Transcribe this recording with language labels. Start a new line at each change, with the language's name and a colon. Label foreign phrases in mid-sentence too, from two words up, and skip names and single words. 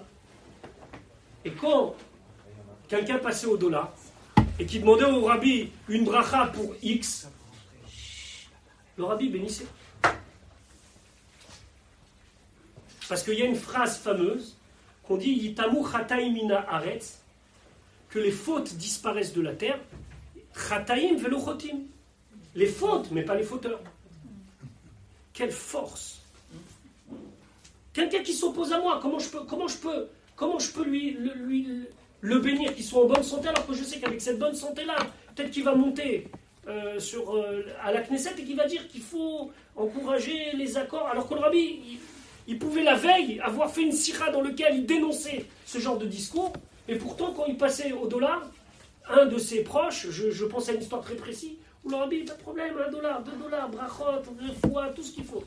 French: Et quand quelqu'un passait au dollar et qui demandait au rabbi une bracha pour X, le rabbi bénissait. Parce qu'il y a une phrase fameuse qu'on dit
Hebrew: יתמו חטאים מן הארץ,
French: que les fautes disparaissent de la terre,
Hebrew: חטאים ולא חוטאים.
French: Les fautes, mais pas les fauteurs. Quelle force! Quelqu'un qui s'oppose à moi, comment je peux lui le bénir qu'il soit en bonne santé, alors que je sais qu'avec cette bonne santé-là, peut-être qu'il va monter à la Knesset et qu'il va dire qu'il faut encourager les accords, alors que le rabbi, il pouvait la veille avoir fait une sira dans laquelle il dénonçait ce genre de discours, et pourtant quand il passait au dollar, un de ses proches, je pense à une histoire très précise, où le rabbi, pas de problème, $1, $2, brachot, foi, tout ce qu'il faut.